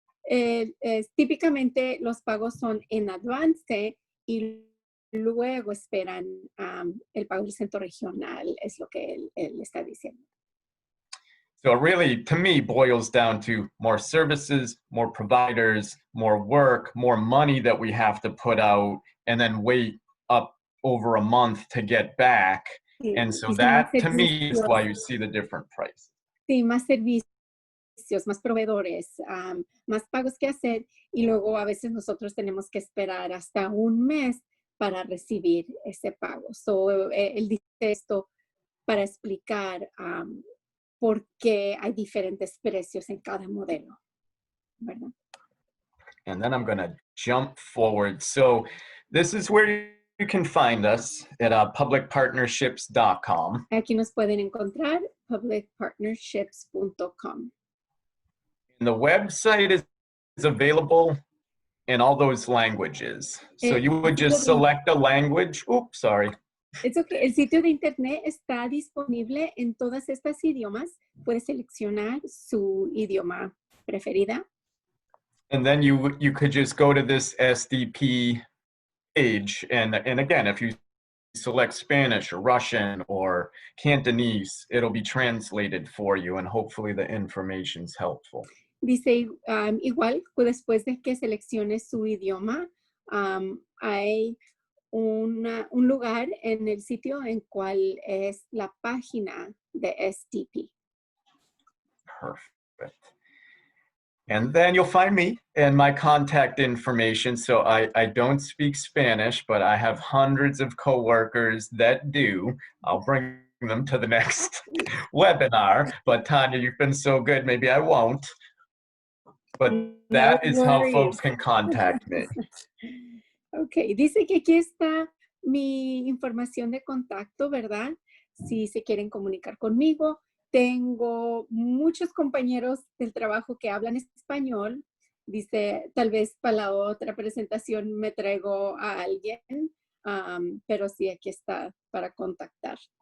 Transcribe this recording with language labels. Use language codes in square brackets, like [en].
[es] típicamente los pagos son en avance y luego esperan el pago del centro regional, es lo que él está diciendo. [en] So it really, to me, boils down to more services, more providers, more work, more money that we have to put out, and then wait up over a month to get back. [es] Sí, [en] And so [es] y son [en] that, [es] más [en] to me, is [es] servicios. [en] why you see the different price. [es] Sí, más servicios, más proveedores, más pagos que hacer y luego a veces nosotros tenemos que esperar hasta un mes para recibir ese pago. So, él dice esto para explicar por qué hay diferentes precios en cada modelo, ¿verdad? [en] And then I'm going to jump forward. So this is where you can find us at publicpartnerships.com. [es] Aquí nos pueden encontrar, publicpartnerships.com. [en] And the website is available in all those languages. So you would just select a language. Oops, sorry. It's okay. [es] El sitio de internet está disponible en todas estas idiomas. Puede seleccionar su idioma preferida. [en] And then you could just go to this SDP page. And again, if you select Spanish or Russian or Cantonese, it'll be translated for you, and hopefully the information's helpful. [es] Dice igual, después de que seleccione su idioma, hay un lugar en el sitio en cual es la página de SDP. [en] Perfect. And then you'll find me and my contact information. So I don't speak Spanish, but I have hundreds of coworkers that do. I'll bring them to the next webinar. But Tanya, you've been so good, maybe I won't. But that is how folks can contact me. [es] Ok, dice que aquí está mi información de contacto, ¿verdad? Si se quieren comunicar conmigo. Tengo muchos compañeros del trabajo que hablan español. Dice, tal vez para la otra presentación me traigo a alguien, pero sí, aquí está para contactar.